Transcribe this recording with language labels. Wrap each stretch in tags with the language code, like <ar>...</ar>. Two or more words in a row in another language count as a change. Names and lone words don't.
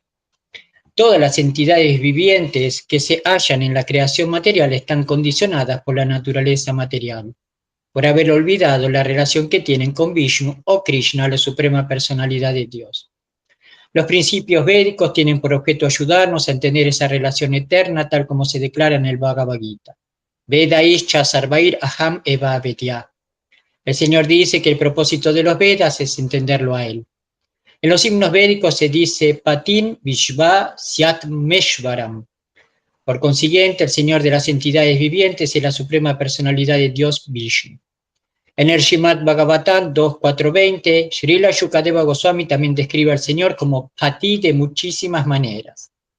<es>Todas las entidades vivientes que se hallan en la creación material están condicionadas por la naturaleza material, por haber olvidado la relación que tienen con Vishnu o Krishna, la suprema personalidad de Dios. Los principios védicos tienen por objeto ayudarnos a entender esa relación eterna tal como se declara en el Bhagavad Gita.</es> <sa>वेदैश् च सर्वैर् अहम् एव वेद्यः.</sa> <es>El Señor dice que el propósito de los Vedas es entenderlo a Él. En los himnos védicos se dice</es> <sa>पतिं विश्वस्यात्मेश्वरम्.</sa> <es>Por consiguiente, el Señor de las entidades vivientes es la suprema personalidad de Dios Vishnu. En el Srimad Bhagavatam 2.4.20, Srila Shukadeva Goswami también describe al Señor como Pati de muchísimas maneras.</es>